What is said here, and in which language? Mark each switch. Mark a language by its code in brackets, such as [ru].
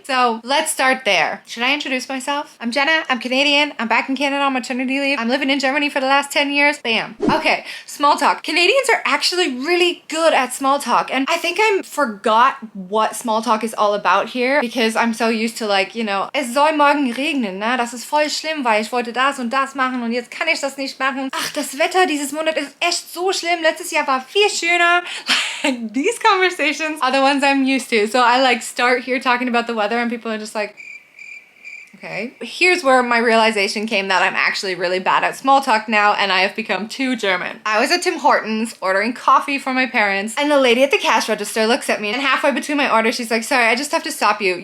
[en] So let's start there. Should I introduce myself? I'm Jenna, I'm Canadian, I'm back in Canada on maternity leave. I'm living in Germany for the last 10 years, bam. Okay, small talk. Canadians are actually really good at small talk. And I think I forgot what small talk is all about here because I'm so used to like, you know, [de] es soll morgen regnen, ne? Das ist voll schlimm, weil ich wollte das und das machen und jetzt kann ich das nicht machen. Ach, das Wetter dieses Monat ist echt so schlimm. Letztes Jahr war viel schöner. [en] Like, these conversations are the ones I'm used to. So I like start here talking about the weather and people are just like, okay. Here's where my realization came that I'm actually really bad at small talk now and I have become too German. I was at Tim Hortons ordering coffee for my parents and the lady at the cash register looks at me and halfway between my orders she's like, sorry, I just have to stop you.